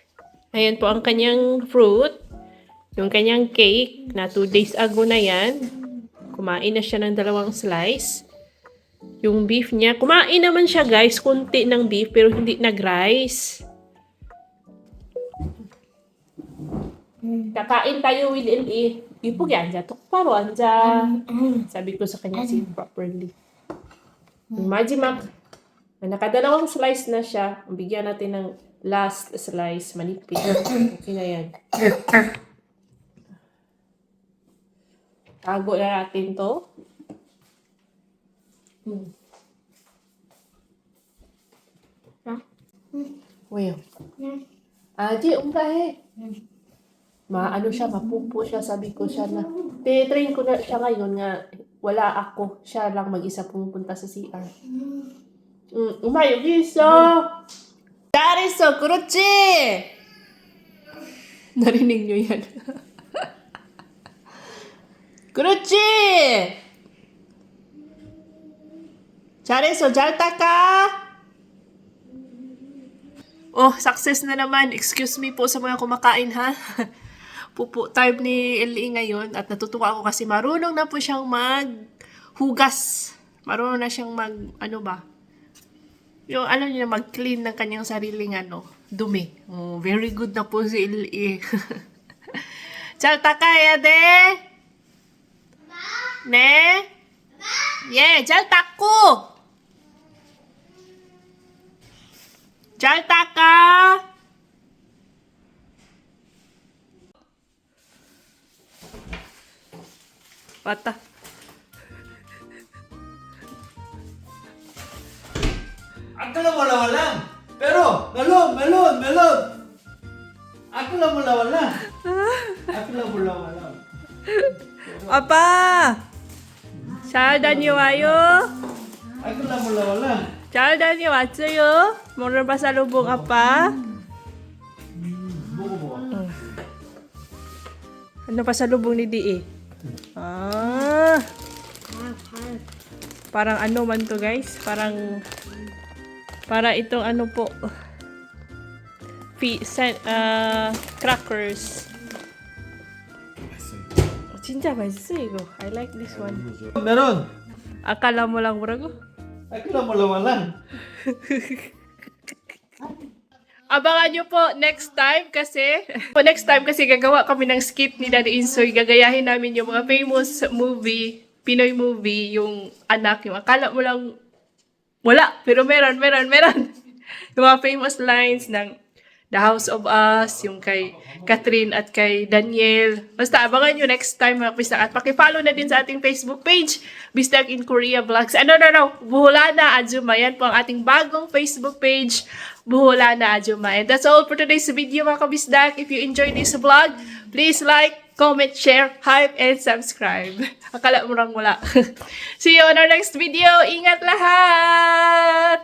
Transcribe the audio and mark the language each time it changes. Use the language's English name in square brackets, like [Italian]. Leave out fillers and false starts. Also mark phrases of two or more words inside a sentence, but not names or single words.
[Filipino] Ayan po ang kanyang fruit. Yung kanyang cake na [English] 2 days ago [Filipino] na yan. Kumain na siya ng 2 slice. Yung beef niya, kumain naman siya guys, konti ng beef pero hindi nag-rice. Kakain tayo with L.E. [Korean] 이쁘게 앉아. 똑바로 앉아. [Filipino] Sabi ko sa kanya, [English] sit properly. [Filipino] Majimak. Nakadalawang slice na siya. Bigyan natin ng last slice. Manipis. Okay na yan. Tago na natin to. Well. Aji, umbahe. Maano siya, mapupo siya, sabi ko siya na. Train ko na siya ngayon nga, wala ako. Siya lang mag-isa pumupunta sa CR. Umayo, giso! [Korean] 잘했어, 그렇지! [Filipino] Narinig nyo yan. [Korean] 그렇지! 잘했어, 잘 닦아! [Filipino] Oh, success na naman. Excuse me po sa mga kumakain, ha? Pupo time ni L.E. ngayon at natutuwa ako kasi marunong na po siyang maghugas. Marunong na siyang yung niya, mag-clean ng kanyang sariling dumi. Oh, [English] very good [Filipino] na po si L.E. [Korean] 잘 닦아야 돼. 네. 예, 잘 닦고. 잘 닦아. 왔다. [Filipino] Ako lang wala-wala. Pero, melon. Ako lang wala-wala. Ako lang wala-wala. [Korean] 아빠! 잘 다녀와요. [Filipino] Ako lang wala-wala. [Korean] 잘 다녀왔어요. 뭐를 pasalubong 아빠? [Filipino] Buko. Ano pasalubong ni Di? Ah. Parang ano man to guys? Para itong po. Crackers. [Korean] 진짜 맛있어 이거. [English] I like this one. [Filipino] Meron. Akala mo lang 뭐라고? Ako lang wala-wala. Abangan nyo po [English] next time [Filipino] kasi gagawa kami ng skit ni Daddy Insoy. Gagayahin namin yung mga [English] famous movie, [Filipino] Pinoy movie, yung anak, yung akala mo lang wala, pero meron. Yung mga [English] famous lines [Filipino] ng The House of Us, yung kay Catherine at kay Daniel. Basta abangan nyo [English] next time [Filipino] mga Bisdak. At pakifollow na din sa ating Facebook page, Bisdak in Korea Vlogs. No. Buholana Ajuma. Yan po ang ating bagong Facebook page, Buholana Ajuma. [English] And that's all for today's video mga kabisdak. If you enjoyed this vlog, please like, comment, share, hype, and subscribe. [Filipino] Akala mo lang wala. [English] See you on our next video. [Filipino] Ingat lahat!